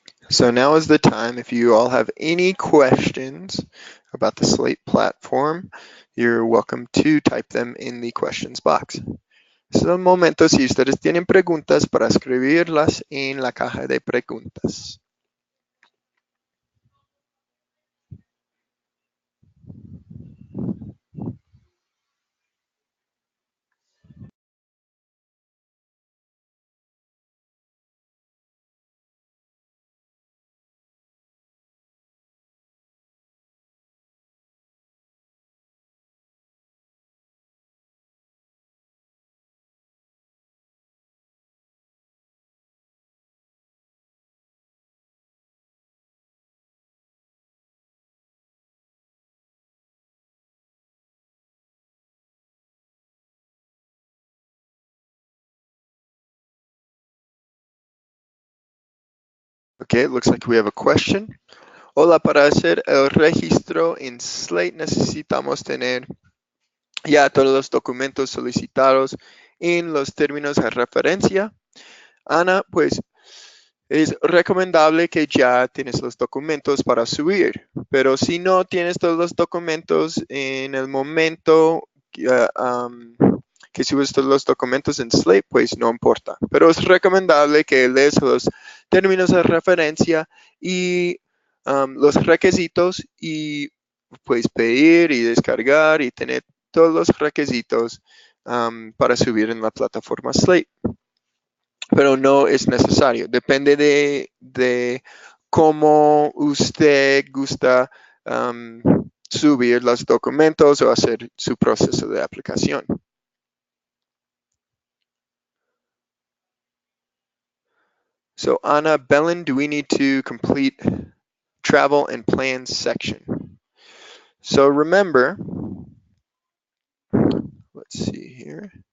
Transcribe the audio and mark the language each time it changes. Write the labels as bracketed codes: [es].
[en] So now is the time. If you all have any questions about the SLATE platform, you're welcome to type them in the questions box. [es] Es el momento, si ustedes tienen preguntas, para escribirlas en la caja de preguntas. [en] Okay, it looks like we have a question. [es] Hola, para hacer el registro en SLATE necesitamos tener ya todos los documentos solicitados en los términos de referencia. Ana, pues es recomendable que ya tienes los documentos para subir, pero si no tienes todos los documentos en el momento que subes todos los documentos en SLATE, pues no importa. Pero es recomendable que lees los términos de referencia y los requisitos y pues pedir y descargar y tener todos los requisitos para subir en la plataforma SLATE. Pero no es necesario. Depende de cómo usted gusta subir los documentos o hacer su proceso de aplicación. [en] So Anna Bellin, do we need to complete travel and plans section? So remember, let's see here.